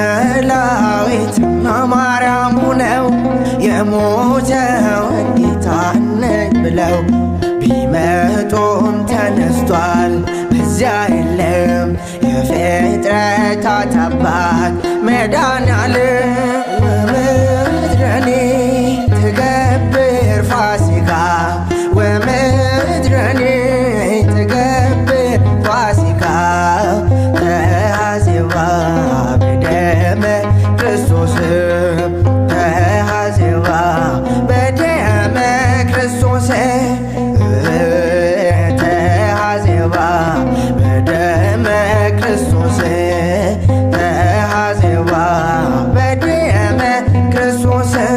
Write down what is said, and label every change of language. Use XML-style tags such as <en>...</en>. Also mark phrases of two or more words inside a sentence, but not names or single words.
<am>መግደላዊትና ማርያም ሆነው የሞተውን ጌታ ነኝ ብለው ቢመጡም ተነስቷል፣ በዚያ የለም። የፍጥረታት አባት መድኃኔዓለም</am> <gez>ወምድረኒ ትገብር ፋሲካ፣ ወምድረኒ ትገብር ፋሲካ፣ ተሐዜባ በደመ ክርስቶስ፣ ተሐዜባ በደመ ክርስቶስ። ተሐዜባ በደመ ክርስቶስ፣ ተሐዜባ በደመ ክርስቶስ።</gez>